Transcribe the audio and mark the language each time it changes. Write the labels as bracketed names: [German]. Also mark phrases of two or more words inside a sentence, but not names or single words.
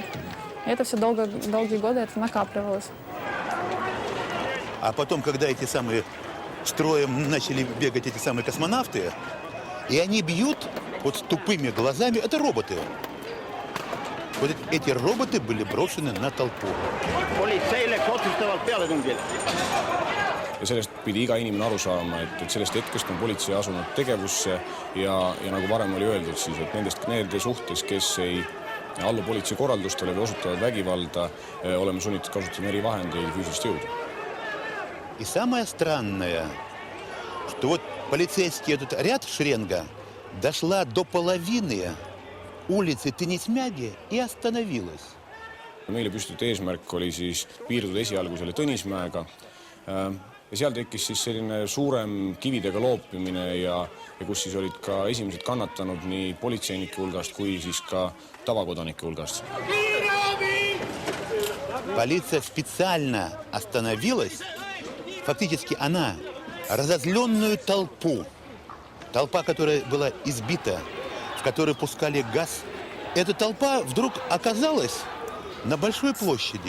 [Russian] И это все долгие годы это накапливалось. А потом, когда эти самые строем начали бегать эти самые космонавты, и они бьют вот с тупыми глазами, это роботы. Вот эти роботы были брошены на толпу. [Estonian] Ja sellest pidi iga inimene aru saama, et sellest hetkest on politsei asunud tegevusse ja nagu varem oli öeldud, siis, et nende suhtes, kes ei allu politsei korraldustele või osutavad vägivalda, oleme sunnitud kasutama eri vahendeid füüsilist jõudu. [Russian] И самое странное, что вот полицейский этот ряд шеренга дошла до половины улицы Tõnismägi и остановилась. [Estonian] Meile püstitud eesmärk oli siis piirduda esialgu selle Tõnismäega. ja seal tekkis siis selline suurem kividega loopimine ja kus siis olid ka esimesed kannatanud nii politseinike hulgast kui siis ka tavakodanike hulgast. [Russian] Полиция специально остановилась, фактически она, разозленную толпу, толпа, которая была избита, в которой пускали газ, эта толпа вдруг оказалась на большой площади.